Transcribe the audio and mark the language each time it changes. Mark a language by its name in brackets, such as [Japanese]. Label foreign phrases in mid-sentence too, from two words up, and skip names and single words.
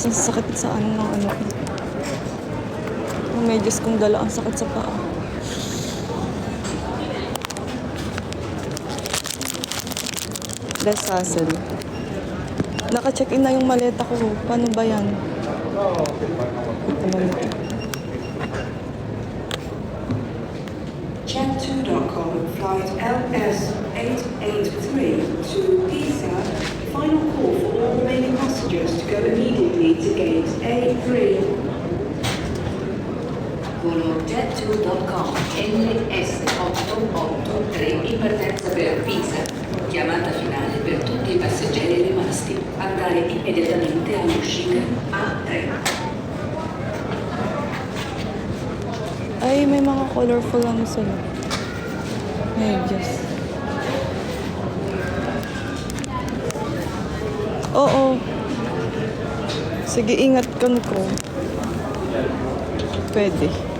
[Filipino] Ang sakit sa ng ano. Ang medyas kong dala. Ang sakit sa paa. [English] Less hassle. [Filipino] Naka-check-in na yung maleta ko. Paano ba yan? Ito naman ito. [English] Jet2.com flight LS883 to Pisa. Final call for all remaining passengers to go immediately to gate A3. [Italian] Volo Jet2.com LS883 in partenza per Pisa. Chiamata finale per tutti i passeggeri rimasti. Andare immediatamente all'uscita A3. [Filipino] Ay, may mga colorful ano sila. Medyas. Oo. Sige, ingat kan ko. Pwede.